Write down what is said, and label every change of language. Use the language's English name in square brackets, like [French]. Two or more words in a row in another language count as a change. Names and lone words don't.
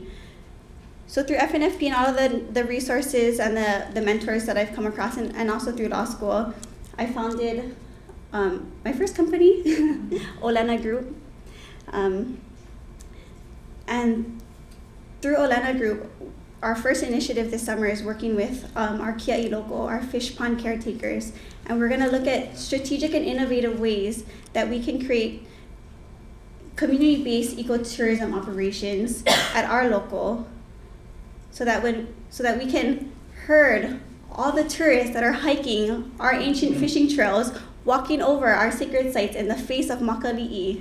[English] So through FNFP and all of the resources and the mentors that I've come across, and also through law school, I founded my first company, ʻAina Group. And through ʻAina Group, our first initiative this summer is working with our kiaʻi local, our fish pond caretakers. And we're gonna look at strategic and innovative ways that we can create community-based ecotourism operations at our local, so that we can herd all the tourists that are hiking our ancient fishing trails, walking over our sacred sites in the face of Makali'i.